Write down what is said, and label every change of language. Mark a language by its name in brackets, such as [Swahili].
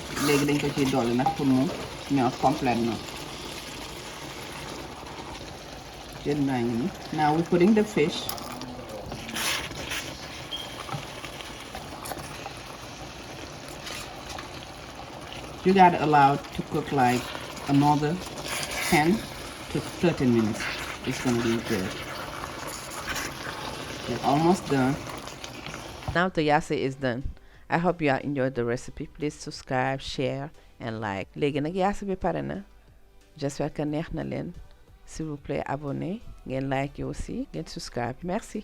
[Wolof] Léegi dañ ko ciy dolli nag pour mu ñor complètement. Jën baa ngi nii. [English] Now we're putting the fish. You gotta allow it to cook like another 10 to 13 minutes. It's gonna be good. It's almost done. Now the yassa is done. I hope you enjoyed the recipe. Please subscribe, share, and like. [Wolof] Léegi nag yassa bi pare na. [French] J'espère que [Wolof] neex na leen. [French] S'il vous plaît, abonnez, ngeen like aussi, ngeen subscribe. Merci.